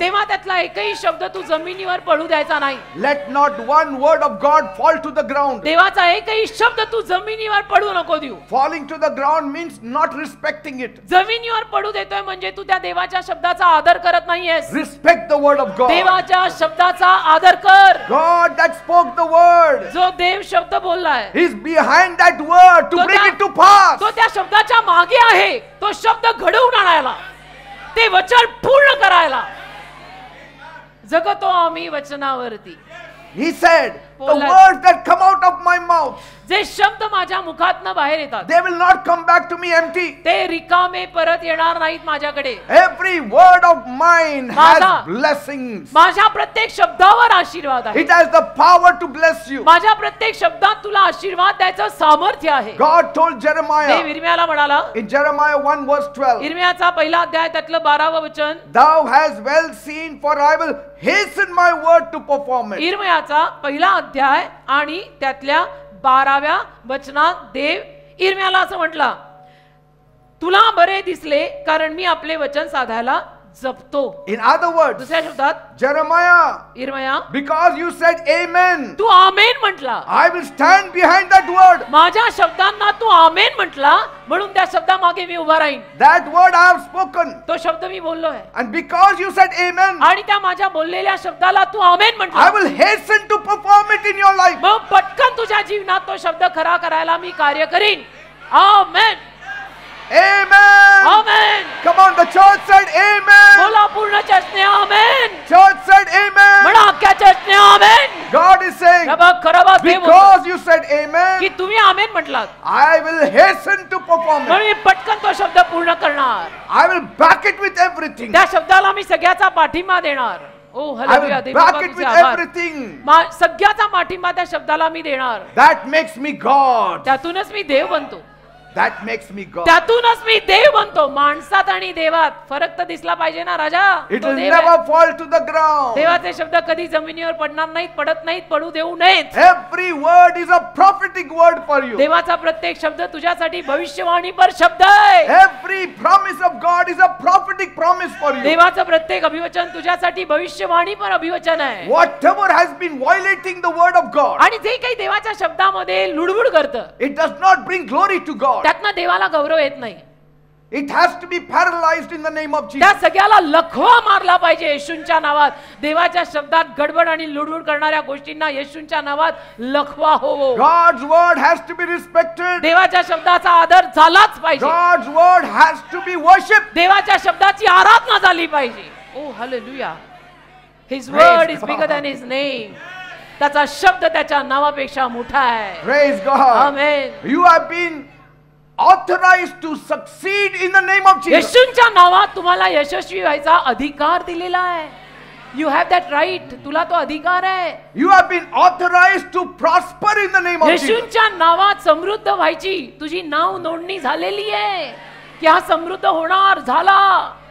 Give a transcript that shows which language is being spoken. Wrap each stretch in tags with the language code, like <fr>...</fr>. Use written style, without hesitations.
<mr>तेव्हा त्यातला एकही शब्द तू जमिनीवर पडू द्यायचा नाही.</mr> <en>Let not one word of God fall to the ground.</en> <mr>देवाचा एकही शब्द तू जमिनीवर पडू नको देऊ.</mr> <en>Falling to the ground means not respecting it.</en> <mr>जमिनीवर पडू देतोय म्हणजे तू त्या देवाच्या शब्दाचा आदर करत नाहीयेस.</mr> <en>Respect the word of God.</en> <mr>देवाच्या शब्दाचा आदर कर.</mr> <en>God that spoke the word</en> <mr>जो देव शब्द बोललाय</mr> <en>is behind that word to</en> <mr>तो</mr> <en>bring</en> <mr>त्या-</mr> <en>it to pass.</en> <mr>तो त्या शब्दाच्या मागे आहे. तो शब्द घडवून आणायला, ते वचन पूर्ण करायला. जगतो आम्ही वचनावरती.</mr> <en>He said, the</en> <mr>बोलला-</mr> <en>words that come out of my mouth,</en> <mr>जे शब्द माझ्या मुखातनं बाहेर येतात</mr> <en>they will not come back to me empty.</en> <mr>ते रिकामे परत येणार नाहीत माझ्याकडे.</mr> <en>Every word of mine</en> <mr>माझा-</mr> <en>has blessings.</en> <mr>माझ्या प्रत्येक शब्दावर आशीर्वाद आहे.</mr> <en>It has the power to bless you.</en> <mr>माझ्या प्रत्येक शब्दात तुला आशीर्वाद द्यायचं सामर्थ्य आहे.</mr> <en>God told</en> <mr>देव</mr> <en>Jeremiah</en> <mr>इर्मियाला म्हणाला,</mr> <en>in Jeremiah 1 verse 12,</en> <mr>इर्मियाचा पहिला अध्याय त्यातलं 12वं वचन,</mr> <en>Thou hast well seen, for I will hasten my word to perform it.</en> <mr>इर्मियाचा पहिला अध्याय आणि त्यातल्या 12व्या वचनात देव इर्मियाला असं म्हटला, तुला बरे दिसले कारण मी आपले वचन साधायला जपतो.</mr> <en>In other words,</en> <mr>दुसऱ्या शब्दात</mr> <en>Jeremiah,</en> <mr>इर्मिया,</mr> <en>because you said amen,</en> <mr>तू आमेन म्हटला,</mr> <en>I will stand behind that word.</en> <mr>माझ्या शब्दांना तू आमेन म्हटला म्हणून त्या शब्दामागे मी उभा राहीन.</mr> <en>That word I have spoken.</en> <mr>तो शब्द मी बोललोय</mr> <en>And because you said amen,</en> <mr>आणि त्या माझ्या बोललेल्या शब्दाला तू आमेन</mr> <en>I</en> <mr>म्हटला,</mr> <en>will hasten to perform it in your life.</en> <mr>मग पटकन तुझ्या जीवनात तो शब्द खरा करायला मी कार्य करीन. आमेन,</mr> <en>Amen.</en> <mr>Amen.</mr> <en>Come on, the church said amen.</en> <mr>बोला पूर्ण चर्चने आमेन.</mr> <en>Church said amen.</en> <mr>म्हणा अख्ख्या चर्चने आमेन.</mr> <en>God is saying,</en> <mr>हे बघ, खरं बघ, देव बोलतो</mr> <en>because you said</en> <mr>की</mr> <en>amen,</en> <mr>तुम्ही आमेन म्हटलात</mr> <en>I will hasten to perform it.</en> <mr>म्हणून मी पटकन तो शब्द पूर्ण करणार.</mr> <en>I will back it with everything.</en> <mr>त्या शब्दाला मी सगळ्याचा पाठिंबा देणार. ओ</mr> <en>I</en> <mr>hallelujah,</mr> <en>will</en> <mr>Dev</mr> <en>back</en> <mr>बाबा</mr> <en>it</en> <mr>तुझे</mr> <en>with</en> <mr>आभार.</mr> <en>everything.</en> <mr>सगळ्याचा पाठिंबा त्या शब्दाला मी देणार.</mr> <en>That makes me God.</en> <mr>त्यातूनच मी देव बनतो.</mr> <en>That makes me God.</en> <mr>त्यातूनच मी देव बनतो. माणसात आणि देवात फरक तर दिसला पाहिजे ना राजा.</mr> <en>It</en> <mr>तो</mr> <en>will</en> <mr>देव आहे.</mr> <en>never fall to the ground.</en> <mr>देवाचे शब्द कधी जमिनीवर पडणार नाहीत, पडत नाहीत, पडू देऊ नयेत.</mr> <en>Every word is a prophetic word for you.</en> <mr>देवाचा प्रत्येक शब्द तुझ्यासाठी भविष्यवाणीपर शब्द आहे.</mr> <en>Every promise of God is a prophetic promise for you.</en> <mr>देवाचं प्रत्येक अभिवचन तुझ्यासाठी भविष्यवाणीपर अभिवचन आहे.</mr> <en>Whatever has been violating the word of God,</en> <mr>आणि जे काही देवाच्या शब्दामध्ये लुडबुड करतं</mr> <en>it does not bring glory to God.</en> <mr>त्यातनं देवाला गौरव येत नाही.</mr> <en>It has to be paralyzed in the name of</en> <mr>त्या</mr> <en>Jesus.</en> <mr>सगळ्याला लखवा मारला पाहिजे येशूंच्या नावात. देवाच्या शब्दात गडबड आणि लुडबुड करणाऱ्या गोष्टींना येशूंच्या नावात लखवा होवो.</mr> <en>God's word has to be respected.</en> <mr>देवाच्या शब्दाचा आदर झालाच पाहिजे.</mr> <en>God's word has to be worshipped.</en> <mr>देवाच्या शब्दाची आराधना झाली पाहिजे. ओ hallelujah.</mr> <en>His word is bigger than his name.</en> <mr>त्याचा शब्द त्याच्या नावापेक्षा मोठा आहे.</mr> <en>Praise God.</en> <mr>Amen.</mr> <en>You have been authorized to succeed in the name of Jesus.</en> <mr>येशूंच्या नावात तुम्हाला यशस्वी व्हायचा अधिकार दिलेला आहे.</mr> <en>You have that right.</en> <mr>तुला तो अधिकार आहे.</mr> <en>You have been authorized to prosper in the name of Jesus.</en> <mr>येशूंच्या नावात समृद्ध व्हायची तुझी नाव नोंदणी झालेली आहे की हा समृद्ध होणार झाला.</mr>